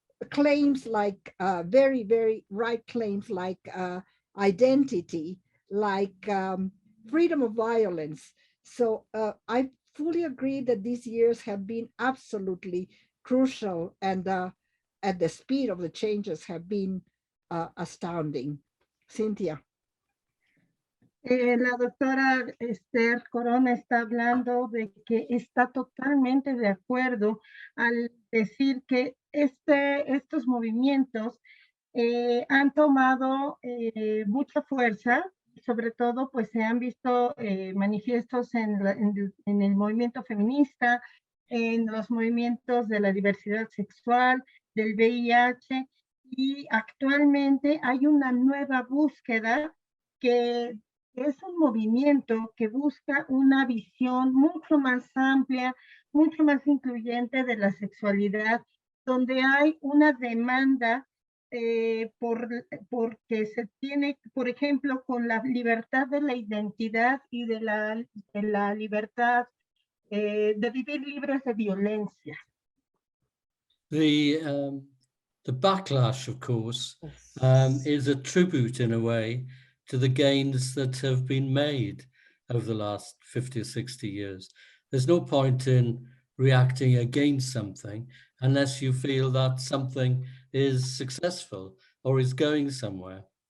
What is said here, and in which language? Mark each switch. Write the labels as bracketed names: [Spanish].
[English] Claims like very, very right claims like identity, like freedom of violence. So I fully agree that these years have been absolutely crucial, and at the speed of the changes have been astounding. Cynthia. [Spanish] La doctora Esther Corona está hablando de que está totalmente de acuerdo al decir que estos movimientos han tomado mucha fuerza, sobre todo pues se han visto manifiestos en el movimiento feminista, en los movimientos de la diversidad sexual, del VIH, y actualmente hay una nueva búsqueda que es un movimiento que busca una visión mucho más amplia, mucho más incluyente de la sexualidad, donde hay una demanda porque se tiene, por ejemplo, con la libertad de la identidad y de la libertad de vivir libres de violencia. [English] The backlash, of course, is a tribute in a way to the gains that have been made over the last 50 or 60 years. There's no point in reacting against something unless you feel that something is successful or is going somewhere.